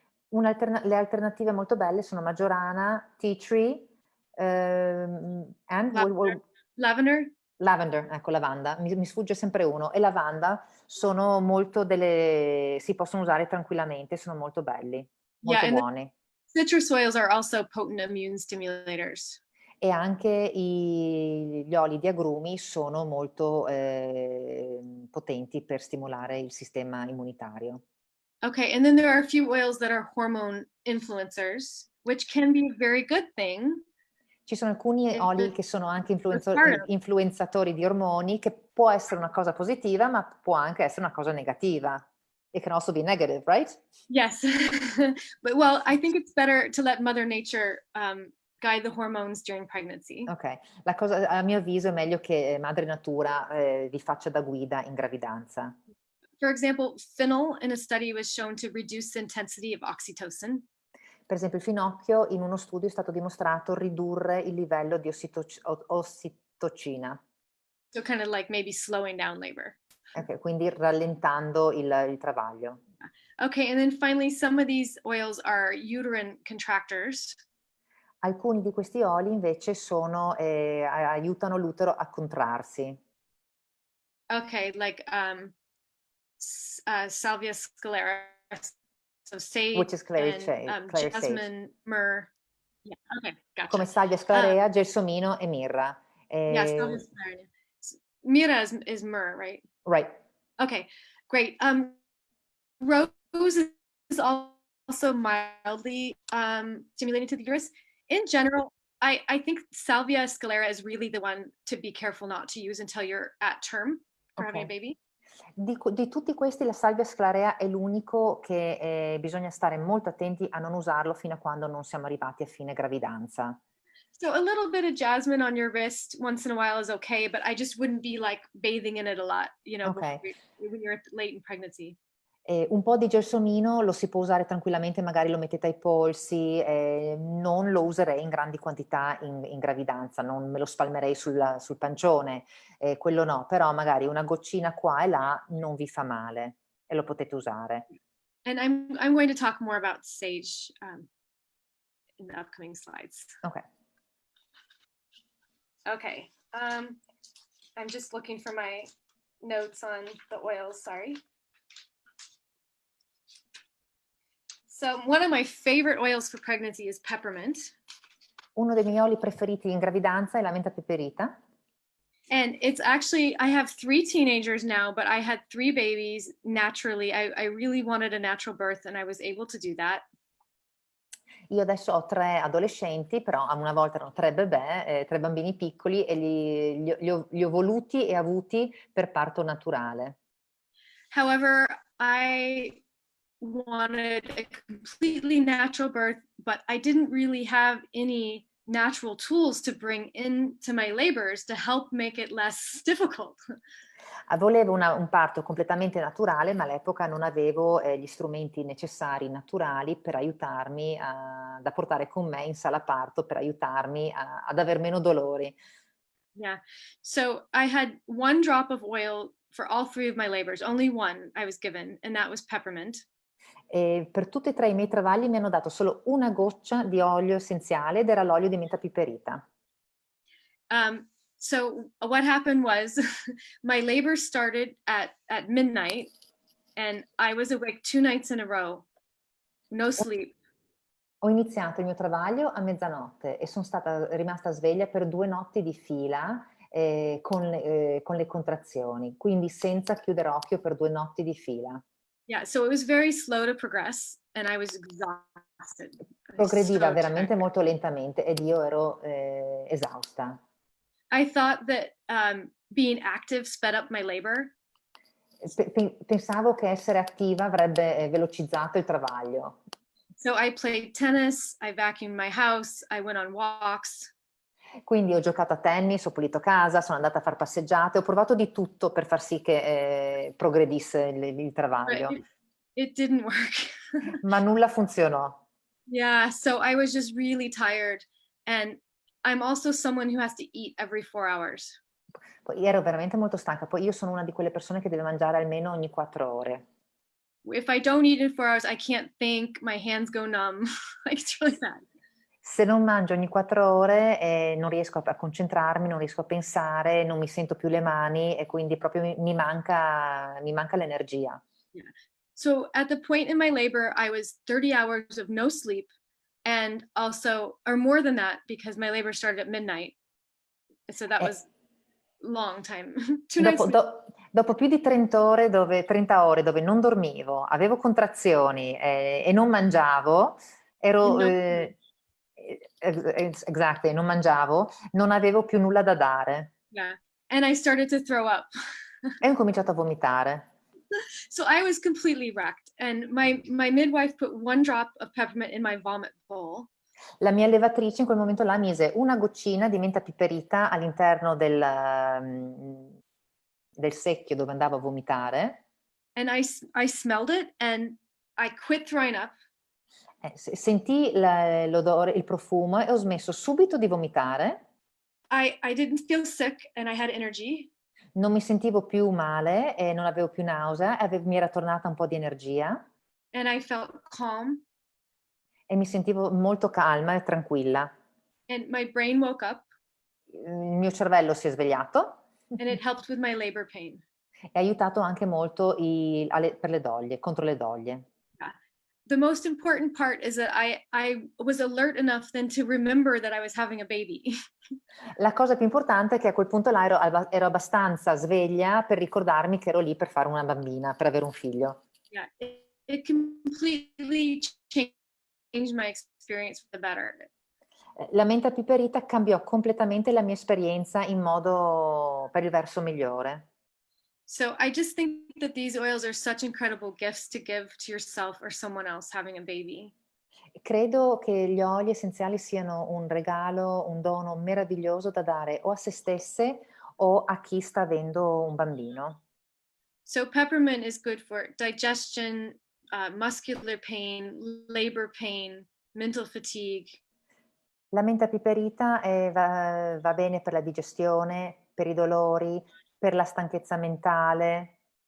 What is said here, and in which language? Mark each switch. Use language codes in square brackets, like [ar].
[it] Le alternative molto belle sono maggiorana, [en] tea tree, and Lavender? [it] lavender, ecco, lavanda, mi sfugge sempre uno, e lavanda sono molto si possono usare tranquillamente, sono molto belli, molto buoni. [en] Citrus oils are also potent immune stimulators. [it] E anche gli oli di agrumi sono molto potenti per stimolare il sistema immunitario. [en] Okay, and then there are a few oils that are hormone influencers, which can be a very good thing. [it] Ci sono alcuni oli che sono anche [en] Postpartum. [it] influenzatori di ormoni, che può essere una cosa positiva, ma può anche essere una cosa negativa. [en] It can also be negative, right? Yes. But well, I think it's better to let Mother Nature guide the hormones during pregnancy. [it] Ok, a mio avviso è meglio che Madre Natura vi faccia da guida in gravidanza. [en] For example, fennel in a study was shown to reduce the intensity of oxytocin. [it] Per esempio il finocchio in uno studio è stato dimostrato ridurre il livello di ossitocina. [en] So kind of like maybe slowing down labor. [it] Okay, quindi rallentando il travaglio. [en] Okay, and then finally some of these oils are uterine contractors. [it] Alcuni di questi oli invece aiutano l'utero a contrarsi. [en] Okay, like salvia scalera, so sage, Which is clary and sage. jasmine, myrrh. Yeah, okay, gotcha. [it] Come salvia sclarea, gelsomino e mirra. [en] Yeah, salvia scalera. Mira is myrrh, right? Right. Okay, great. Rose is also mildly stimulating to the uterus. In general, I think Salvia scalera is really the one to be careful not to use until you're at term for having a baby. [it] Di tutti questi la salvia sclarea è l'unico che bisogna stare molto attenti a non usarlo fino a quando non siamo arrivati a fine gravidanza. [en] So a little bit of jasmine on your wrist once in a while is okay, but I just wouldn't be like bathing in it a lot, you know, when you're late in pregnancy. [it] Un po' di gelsomino lo si può usare tranquillamente, magari lo mettete ai polsi, non lo userei in grandi quantità in gravidanza, non me lo spalmerei sul pancione, quello no, però magari una goccina qua e là non vi fa male e lo potete usare. [en] And I'm going to talk more about sage in the upcoming slides. Ok. Okay. I'm just looking for my notes on the oils, sorry. So one of my favorite oils for pregnancy is peppermint. [it] Uno dei miei oli preferiti in gravidanza è la menta peperita. [en] And it's actually, I have 3 teenagers now, but I had 3 babies naturally. I really wanted a natural birth and I was able to do that. [it] Io adesso ho 3 adolescenti, però una volta erano 3 bebè, 3 bambini piccoli e li ho voluti e avuti per parto naturale. [en] However, I wanted a completely natural birth, but I didn't really have any natural tools to bring into my labors to help make it less difficult. [it] Volevo un parto completamente naturale, ma all'epoca non avevo gli strumenti necessari naturali per aiutarmi da portare con me in sala parto per aiutarmi ad aver meno dolori. [en] Yeah, so I had 1 drop of oil for all 3 of my labors, only 1 I was given, and that was peppermint. [it] E per tutti e 3 i miei travagli mi hanno dato solo una goccia di olio essenziale ed era l'olio di menta piperita. [en] So what happened was my labor started at midnight and I was awake 2 nights in a row, no sleep. [it] Ho iniziato il mio travaglio a mezzanotte e sono rimasta sveglia per 2 notti di fila con le contrazioni, quindi senza chiudere occhio per 2 notti di fila. [en] Yeah, so it was very slow to progress and I was exhausted. [it] Progrediva veramente molto lentamente ed io ero esausta. [en] I thought that being active sped up my labor. [it] Pensavo che essere attiva avrebbe velocizzato il travaglio. [en] So I played tennis, I vacuumed my house, I went on walks. [it] Quindi ho giocato a tennis, ho pulito casa, sono andata a far passeggiate, ho provato di tutto per far sì che progredisse il travaglio. [en] It didn't work. [it] Ma nulla funzionò. [en] Yeah, so I was just really tired and I'm also someone who has to eat every 4 hours. [it] Poi ero veramente molto stanca, poi io sono una di quelle persone che deve mangiare almeno ogni 4 ore. [en] If I don't eat in 4 hours, I can't think, my hands go numb. Like, it's really bad. [it] Se non mangio ogni 4 ore non riesco a concentrarmi, non riesco a pensare, non mi sento più le mani e quindi proprio mi manca l'energia. Yeah. [en] So at the point in my labor, I was 30 hours of no sleep and also, or more than that, because my labor started at midnight. So that was long time. [it] Dopo più di 30 ore dove non dormivo, avevo contrazioni e non mangiavo, non mangiavo, non avevo più nulla da dare. [en] Yeah, and I started to throw up. [it] E ho cominciato a vomitare. [en] So I was completely wrecked and my midwife put 1 drop of peppermint in my vomit bowl. [it] La mia allevatrice in quel momento là mise una goccina di menta piperita all'interno del secchio dove andavo a vomitare. [en] And I smelled it and I quit throwing up. [it] Sentii l'odore, il profumo e ho smesso subito di vomitare. [en] I didn't feel sick and I had energy. [it] Non mi sentivo più male e non avevo più nausea e mi era tornata un po' di energia. [en] And I felt calm. [it] E mi sentivo molto calma e tranquilla. [en] And my brain woke up. [it] Il mio cervello si è svegliato. [en] And it helped with my labor pain. [it] E ha aiutato anche molto per le doglie, contro le doglie. Yeah. [en] the most important part is that I was alert enough then to remember that I was having a baby. [it] La cosa più importante è che a quel punto là ero abbastanza sveglia per ricordarmi che ero lì per fare una bambina, per avere un figlio. [en] Yeah, it completely changed my experience for the better. [it] La menta piperita cambiò completamente la mia esperienza in modo per il verso migliore. [en] So I just think that these oils are such incredible gifts to give to yourself or someone else having a baby. [it] Credo che gli oli essenziali siano un regalo, un dono meraviglioso da dare o a se stesse o a chi sta avendo un bambino. [en] So peppermint is good for digestion, muscular pain, labor pain, mental fatigue. [it] La menta piperita va bene per la digestione, per i dolori, per la stanchezza mentale.